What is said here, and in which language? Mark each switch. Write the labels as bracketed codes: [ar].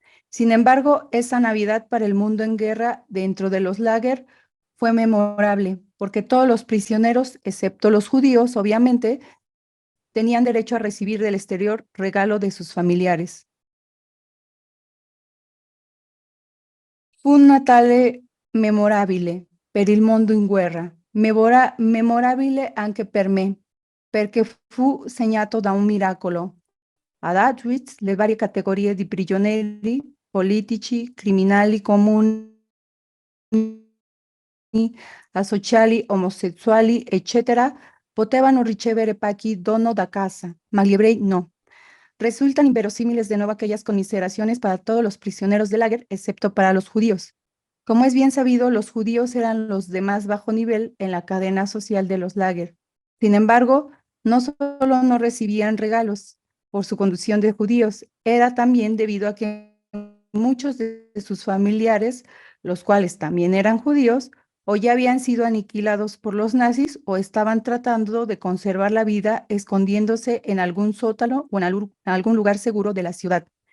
[es] Sin embargo, esa Navidad para el mundo en guerra dentro de los lager fue memorable, porque todos los prisioneros, excepto los judíos, obviamente, tenían derecho a recibir del exterior regalo de sus familiares. [it] Fu un Natale memorabile per il mondo in guerra, memorabile anche per me, perché fu segnato da un miracolo. Ad Auschwitz le varie categorie di prigionieri, politici, criminali comuni, asociali, omosessuali, eccetera, potevano ricevere pacchi dono da casa, ma gli ebrei no. [es] Resultan inverosímiles de nuevo aquellas conmiseraciones para todos los prisioneros de lager, excepto para los judíos. Como es bien sabido, los judíos eran los de más bajo nivel en la cadena social de los lager. Sin embargo, no solo no recibían regalos por su condición de judíos, era también debido a que muchos de sus familiares, los cuales también eran judíos, o ya habían sido aniquilados por los nazis o estaban tratando de conservar la vida escondiéndose en algún sótano o en algún lugar seguro de la ciudad.